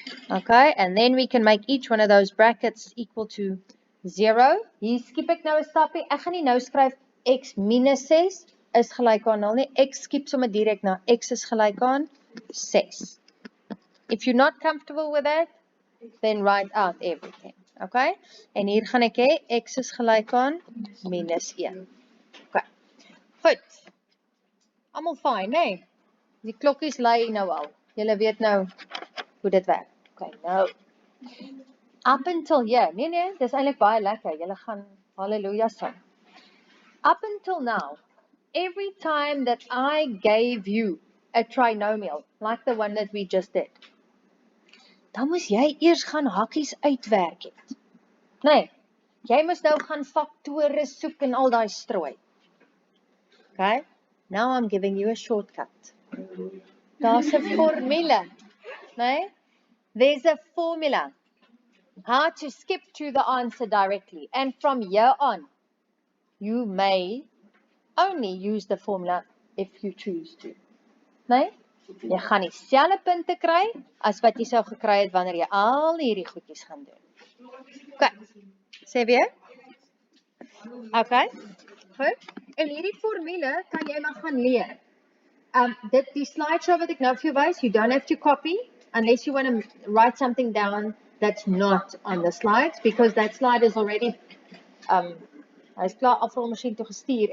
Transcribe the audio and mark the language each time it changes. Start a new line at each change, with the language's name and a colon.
English: Okay, and then we can make each one of those brackets equal to 0.
Afrikaans: Hier skip ek nou 'n stapie. Ek gaan nie nou skryf x minus 6 is gelyk aan 0 nie. Ek skip sommer direk na x is gelyk aan 6.
English: If you're not comfortable with that, then write out everything.
Afrikaans: Okay? En hier gaan ek hê x is gelyk aan minus 1. Okay. Goed. Almal fyn, né? Die klokkies lui nou al. Julle weet nou hoe dit werk. Okay, nou.
English: Up until here.
Afrikaans: Nee, dis eintlik baie lekker. Julle gaan hallelujah sing.
English: Up until now, every time that I gave you a trinomial, like the one that we just did,
Afrikaans: dan moes jy eers gaan hakkies uitwerk het. Nee, jy moes nou gaan faktore soek en al daai strooi.
English: Okay, now I'm giving you a shortcut.
Afrikaans: Daar's 'n formule.
English: Nee, there's a formula. How to skip to the answer directly. And from here on, you may only use the formula if you choose to.
Afrikaans: Nee? Jy gaan nie selfe punte kry as wat jy sou gekry het wanneer jy al hierdie goedjies gaan doen. Okay. Sê weer? Okay. Goed. En hierdie formule kan jy maar gaan leer. Die slideshow wat ek nou vir jou wys,
English: you don't have to copy unless you want to write something down that's not on the slides, because that slide is already
Afrikaans: hy is klaar afvalmasjien toe gestuur.